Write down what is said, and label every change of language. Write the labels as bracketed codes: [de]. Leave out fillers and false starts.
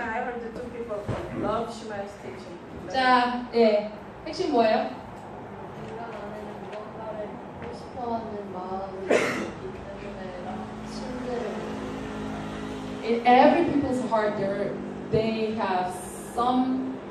[en] I heard the two people love Shema's teaching. [ko] 자, 예. 핵심 뭐예요? 인간 안에는 무언가를 하고 싶어하는 마음이 있기 때문에 신들을 [en] In every people's heart, they have something.